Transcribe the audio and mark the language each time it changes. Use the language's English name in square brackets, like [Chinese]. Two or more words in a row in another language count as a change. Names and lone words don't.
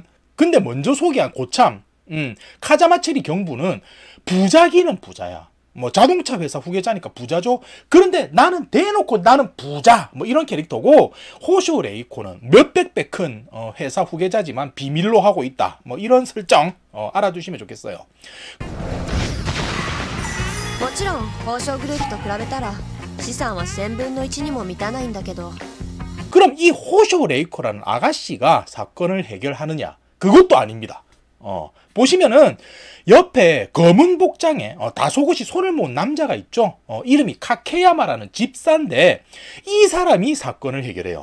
[Korean] 근데 먼저 소개한 고참 카자마츠리 경부는 부자기는 부자야. 뭐 자동차 회사 후계자니까 부자죠. 그런데 나는 대놓고 나는 부자, 뭐 이런 캐릭터고, 호쇼 레이코는 몇백 배 큰 회사 후계자지만 비밀로 하고 있다, 뭐 이런 설정 알아두시면 좋겠어요. [Japanese] もちろん宝生グループと比べたら資産は1000分の1にも満たないんだけど。 [Korean] 그럼 이 호쇼 레이코라는 아가씨가 사건을 해결하느냐? 그것도 아닙니다. 보시면은 옆에 검은 복장에 다소곳이 손을 모은 남자가 있죠. 이름이 카케야마라는 집사인데 이 사람이 사건을 해결해요.